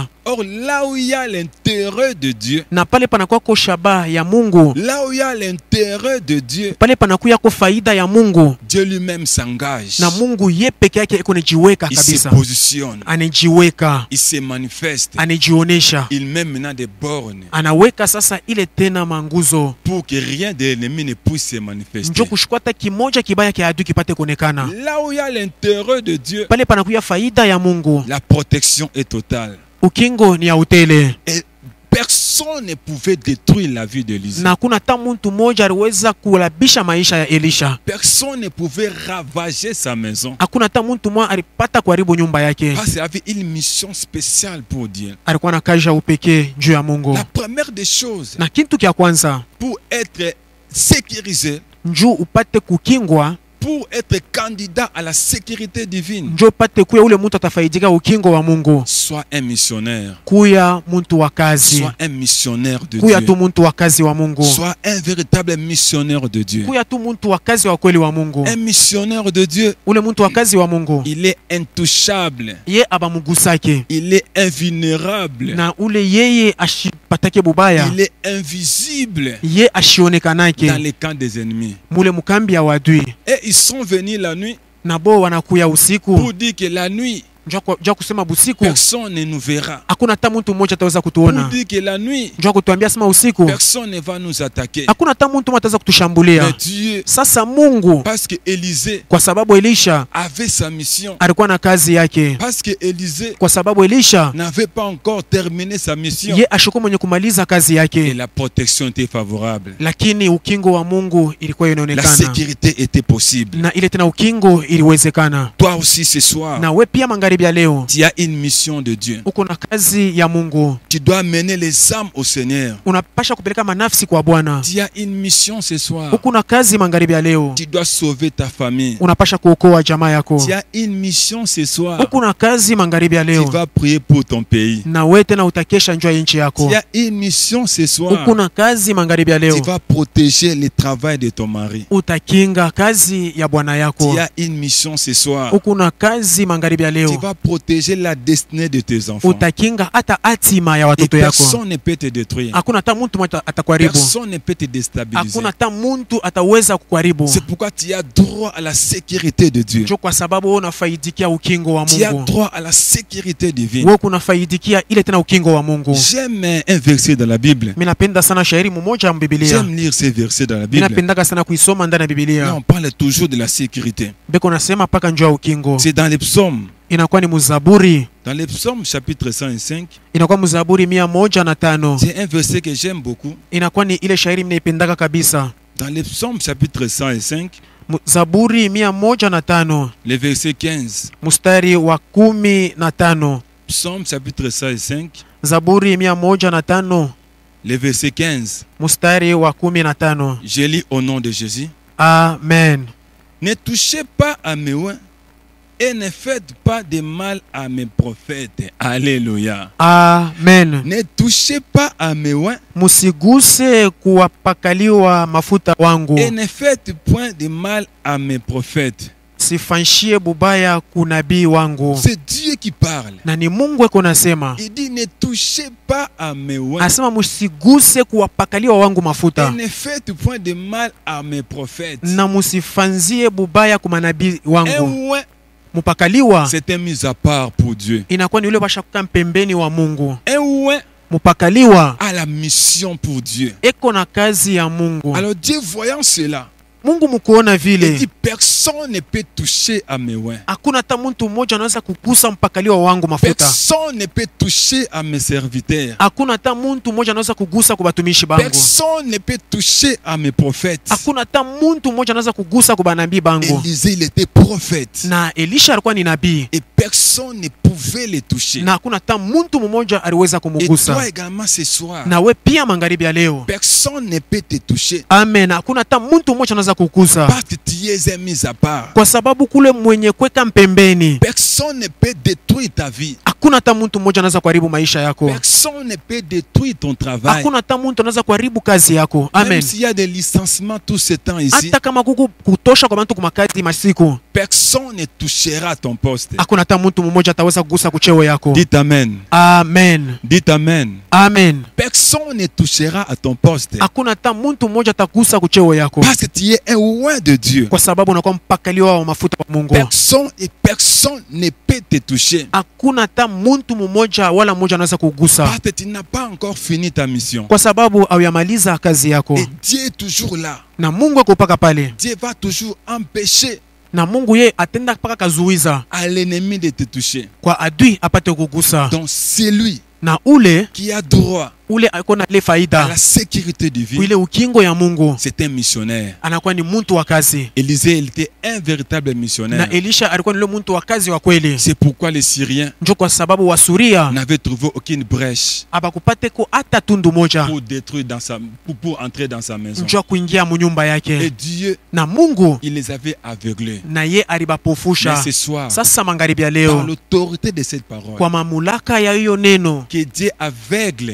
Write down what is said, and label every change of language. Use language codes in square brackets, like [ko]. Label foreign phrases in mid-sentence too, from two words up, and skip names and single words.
[fr] Or, là où il y a l'intérêt de Dieu, [sw] na pale panakuwako shabaha ya Mungu, [fr] là où il y a l'intérêt de Dieu, [sw] pale panakuyako faida ya Mungu, [fr] Dieu lui-même s'engage. [sw] na Mungu ye peke yake iko anajiweka [fr] Il se [sw] kabisa, [fr] positionne, [sw] anajiweka, [fr] il se manifeste, [sw] anajionesha, [fr] il met maintenant des bornes [sw] anaweka sasa ile tena manguzo, [fr] pour que rien de l'ennemi ne puisse se manifester. [sw] njo kushkwata kimoja kibaya kia adui kipate kuonekana. [fr] Là où il y a l'intérêt de Dieu, [sw] Pale panakuya faida ya Mungu, [fr] la protection est totale. [sw] ukingo ni ya utele, [fr] Et personne ne pouvait détruire la vie d'Élisée. [sw] na hakuna hata mtu mmoja aliweza kulabisha maisha ya Elisha. [fr] Personne ne pouvait ravager sa maison. [sw] Hakuna hata mtu mmoja alipata kuharibu nyumba yake. [fr] Parce qu'il avait une mission spéciale pour Dieu. [sw] Alikuwa na kazi ya upekee juu ya Mungu. [fr] La première des choses, [sw] Na kitu kia kwanza, [fr] pour être sécurisé, [sw] njoo upate kukingwa, [fr] pour être candidat à la sécurité divine, [sw] njoo upate kuya ule mtu atafaidika ukingo wa Mungu. [fr] sois un missionnaire. [sw] Kuya mtu wa kazi, [fr] Sois un missionnaire de [sw] kuya [fr] Dieu. [sw] tu mtu wa kazi wa Mungu, [fr] Sois un véritable missionnaire de Dieu. [sw] kuya tu mtu wa kazi wa kweli wa Mungu. [fr] Un missionnaire de Dieu, [sw] Ule mtu wa kazi wa Mungu [fr] il est intouchable. [sw] ye abamugusake, [fr] Il est invulnérable. [sw] na ule yeye ashipatake bubaya, [fr] Il est invisible [sw] ye ashionekanake [fr] dans les camps des ennemis. [sw] mule mukambi ya wadui. [fr] Et ils sont venus la nuit [sw] Na bo wanakuya usiku, [fr] pour dire que la nuit, [sw] njoo kusema busiku [fr] personne ne nous verra. [sw] hakuna hata mtu mmoja ataweza [fr] Pour [sw] kutuona. [fr] dire que la nuit, [sw] Njoo kutuambia sema usiku [fr] personne ne va nous attaquer. [sw] hakuna hata mtu mmoja ataweza kutushambulia. [fr] Mais Dieu, [sw] Sasa Mungu, [fr] parce que Élisée [sw] kwa sababu Elisha [fr] avait sa mission, [sw] alikuwa na kazi yake, [fr] parce que Élisée [sw] kwa sababu Elisha [fr] n'avait pas encore terminé sa mission, [sw] ye ashikuwa mwenye kumaliza kazi [fr] et [sw] yake, [fr] la protection était favorable. [sw] lakini ukingo wa Mungu ilikuwa [fr] La [sw] inaonekana, [fr] sécurité était possible. [sw] na ile tena ukingo iliwezekana. [fr] Toi aussi ce soir, [sw] Na we pia magharibi ya leo [fr] tu as une mission de Dieu. [sw] uko na kazi ya Mungu, [fr] Tu dois mener les âmes au Seigneur. [sw] unapasha kupeleka manafsi kwa Bwana. [fr] Tu as une mission ce soir. [sw] Uko na kazi magharibi ya leo, [fr] Tu dois sauver ta famille. [sw] unapasha kuokoa jamaa yako. [fr] Tu as une mission ce soir. [sw] Uko na kazi magharibi ya [fr] Tu [sw] leo, [fr] vas prier pour ton pays. [sw] na we tena utakesha njoo ya nchi yako. [fr] Tu as une mission ce soir. [sw] Uko na kazi magharibi ya [fr] Tu [sw] leo, [fr] vas protéger le travail de ton mari. [sw] utakinga kazi ya bwana yako. [fr] Tu as une mission ce soir. [sw] Uko na kazi magharibi ya [fr] Tu [sw] leo, [fr] vas protéger la destinée de tes enfants. [sw] utakinga hata hatima ya [fr] Et [sw] watoto yako. [fr] personne ne peut te détruire. [sw] Hakuna hata mtu mmoja atakuharibu, [fr] Personne ne peut te déstabiliser. [sw] hakuna hata mtu ataweza kukuharibu. [fr] C'est pourquoi tu as droit à la sécurité de Dieu. [sw] Njo kwa sababu wewe unafaidikia ukingo wa [fr] Tu as [sw] Mungu, [fr] droit à la sécurité divine. [sw] wewe kunafaidikia ile tena ukingo wa Mungu. [fr] J'aime un verset dans la Bible. [sw] Mimi napenda sana shairi mmoja wa Biblia, [fr] J'aime lire ces versets dans la [sw] mimi [fr] Bible. [sw] napendaka sana kuisoma ndani ya [fr] Là, [sw] Biblia. [fr] on parle toujours de la sécurité. [sw] Beko nasema paka njoo ya ukingo, [fr] C'est dans les psaumes. [sw] inakuwa ni Mzaburi, [fr] Dans les psaumes, chapitre 105, [sw] inakuwa Mzaburi 105. [fr] c'est un verset que j'aime beaucoup. [sw] Inakuwa ni ile shairi mimi naipendaka kabisa. [fr] Dans les psaumes, chapitre 105, [sw] Zaburi 105 [fr] le verset 15. [sw] mstari wa 15. [fr] Psaume, chapitre 105, [sw] Zaburi 105 [fr] le verset 15. [sw] mstari wa 15. [fr] Je lis au nom de Jésus. Amen. Ne touchez pas à mes oins et ne faites pas de mal à mes prophètes. Alléluia. Amen. Ne touchez pas à mes oins [sw] Musiguse kuwapakaliwa mafuta wangu, [fr] et ne faites point de mal à mes prophètes. [sw] sifanshie bubaya kunabii wangu. [fr] C'est Dieu qui parle. [sw] Na ni Mungu eko nasema, [fr] Il dit ne touchez pas à mes oins [sw] asema musiguse kuwapakaliwa wangu [fr] et [sw] mafuta, [fr] ne faites point de mal à mes prophètes. [sw] na musifanzie bubaya kwa manabii [fr] Un [sw] wangu. [fr] oin, [sw] Mupakaliwa [fr] c'est un mis à part pour Dieu. [sw] inakuwa ni ule bashakuka pembeni wa Mungu. [fr] Un oin [sw] Mupakaliwa [fr] a la mission pour Dieu. [sw] eko na kazi ya Mungu. [fr] Alors Dieu voyant cela, [sw] Mungu mukuona [fr] il [sw] vile, [fr] dit personne ne peut toucher à mes oins. [sw] hakuna hata mtu mmoja anaweza kugusa mpakaliwa wangu mafuta. [fr] Personne ne peut toucher à mes serviteurs. [sw] Hakuna hata mtu mmoja anaweza kugusa kwa batumishi bangu. [fr] Personne ne peut toucher à mes prophètes. [sw] Hakuna hata mtu mmoja anaweza kugusa kwa banabii bangu. [fr] Élisée, il était prophète. [sw] Na Elisha alikuwa ni nabii, [fr] Et personne ne pouvait les toucher. [sw] na hakuna hata mtu mmoja aliweza [fr] Et [sw] kumugusa. [fr] toi également ce soir, [sw] Na we pia magharibi ya leo, [fr] personne ne peut te toucher. [sw] amen, hakuna hata mtu mmoja anaweza kukugusa, [fr] Parce que tu qui est mis à part. [sw] kwa sababu kule mwenye kweka mpembeni [fr] Personne ne peut détruire ta vie. [sw] hakuna hata mtu mmoja anaweza kuharibu maisha yako. [fr] Personne ne peut détruire ton travail. [sw] Hakuna hata mtu anaweza kuharibu kazi yako. [fr] Même Amen. s'il y a des licenciements tout ce temps ici, [sw] Hata kama kuku kutosha kwa mtu kumakazi masiku, [fr] personne ne touchera ton poste. [sw] hakuna hata mtu mmoja ataweza kugusa kucheo yako. [fr] Dites amen. Amen. Dites amen. Amen. Personne ne touchera à ton poste. [sw] Hakuna hata mtu mmoja atagusa kucheo yako [fr] Parce que tu es un roi de Dieu. [sw] kwa sababu unakuwa mpakaliwa wa mafuta wa Mungu. [fr] Personne ne peut te toucher. [sw] Hakuna hata mtu mmoja wala mmoja anaweza kugusa [fr] Parce que tu n'as pas encore fini ta mission. [sw] kwa sababu hauyamaliza kazi yako. [fr] Et Dieu est toujours là. [sw] Na Mungu akupaka pale, [fr] Dieu va toujours empêcher [sw] na Mungu ye atenda mpaka kazuiza [fr] à l'ennemi de te toucher. [sw] kwa adui apate kugusa. [fr] Donc c'est lui [sw] Na ule [fr] qui a droit [sw] ako na ile [fr] à [sw] faida [fr] la sécurité divine. [sw] ile ukingo ya Mungu, [fr] C'est un missionnaire. [sw] anakuwa ni mtu wa kazi. [fr] Élisée, il était un véritable missionnaire. [sw] Na Elisha alikuwa ni yule mtu wa kazi wa kweli. [fr] C'est pourquoi les Syriens [sw] Njo kwa sababu wa Suria [fr] n'avaient trouvé aucune brèche [sw] abakupate ko hata tundu moja [fr] pour détruire pour entrer dans sa maison. [sw] njo kuingia munyumba [fr] Et [sw] yake. [fr] Dieu, [sw] Na Mungu [fr] il les avait aveuglés. [sw] na ye [fr] Mais [sw] alibapofusha. [fr] ce soir, [sw] Sasa magharibi ya [fr] par [sw] leo, [fr] l'autorité de cette parole, [sw] kwa mamlaka ya hiyo neno, [fr] que Dieu aveugle